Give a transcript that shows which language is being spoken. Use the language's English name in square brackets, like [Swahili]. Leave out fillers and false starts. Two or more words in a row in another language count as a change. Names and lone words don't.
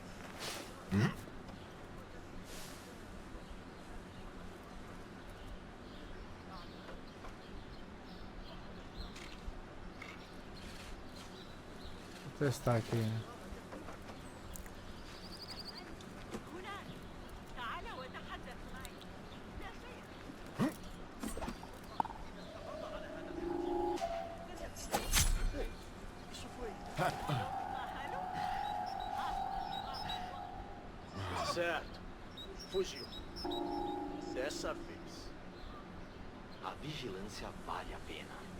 [Portuguese] Vou testar aqui, né? [Arabic] تعال وتحدث معي. لا شيء. [Portuguese] Certo. Fugiu. Dessa vez. A vigilância vale a pena.